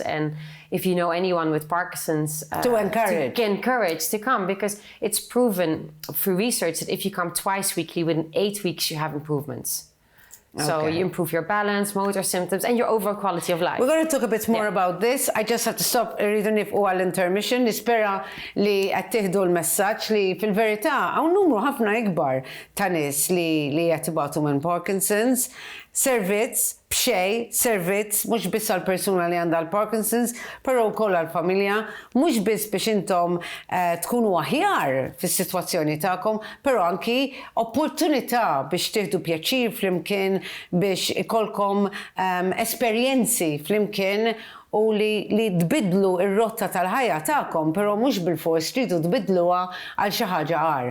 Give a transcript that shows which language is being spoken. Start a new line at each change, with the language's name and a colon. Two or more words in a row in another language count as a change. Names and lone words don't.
English: And if you know anyone with Parkinson's, to encourage to come, because it's proven through research that if you come twice weekly, within 8 weeks you have improvements. So you improve your balance, motor symptoms, and your overall quality of life. We're going to talk a bit more about this. I just have to stop
Maltese: rridu nifqu għall-intermission. Nispera li qed tieħdu l-messaġġ li fil-verità hawn numru ħafna ikbar ta' nies li qed ibatu minn Parkinson's. Servizz servizz mhux biss għall-persuna li għandha l-Parkinson's, però wkoll għall-familja, mhux biss biex intom tkunu aħjar fis-sitwazzjoni tagħkom, però anki opportunità biex tieħdu pjaċir flimkien, biex ikolkom esperjenzi flimkien u li tbidlu ir-rotta tal-ħajja tagħkom, però mhux bil-fors tridu tbidluha għal xi ħaġa għar.